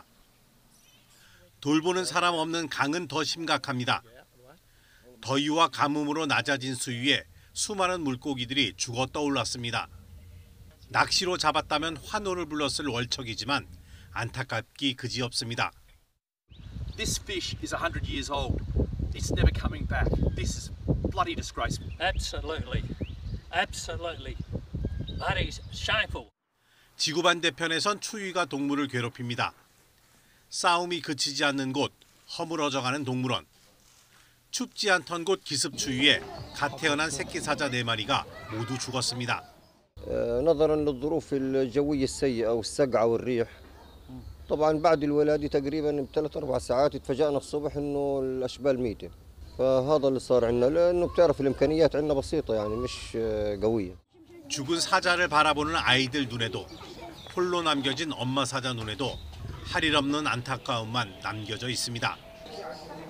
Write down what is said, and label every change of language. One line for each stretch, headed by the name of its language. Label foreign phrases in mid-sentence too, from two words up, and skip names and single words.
Korean: 돌보는 사람 없는 강은 더 심각합니다. 더위와 가뭄으로 낮아진 수위에 수많은 물고기들이 죽어 떠올랐습니다. 낚시로 잡았다면 환호를 불렀을 월척이지만 안타깝기 그지없습니다.
English: This fish is 100 years old. It's never coming back. This is bloody disgraceful. Absolutely. Absolutely. That is shameful.
Korean: 지구 반대편에선 추위가 동물을 괴롭힙니다. 싸움이 그치지 않는 곳, 허물어져가는 동물원. 춥지 않던 곳 기습추위에 갓 태어난 새끼 사자 4마리가 모두 죽었습니다.
Arabic: نظرا للظروف الجوية السيئة والسقعة والريح طبعا بعد الولادة تقريبا ب3-4 ساعات اتفاجأنا الصبح انه الاشبال ميتة فهذا اللي صار عندنا لانه بتعرف الامكانيات عندنا بسيطة يعني مش قوية.
Korean: 죽은 사자를 바라보는 아이들 눈에도 홀로 남겨진 엄마 사자 눈에도 할 일 없는 안타까움만 남겨져 있습니다.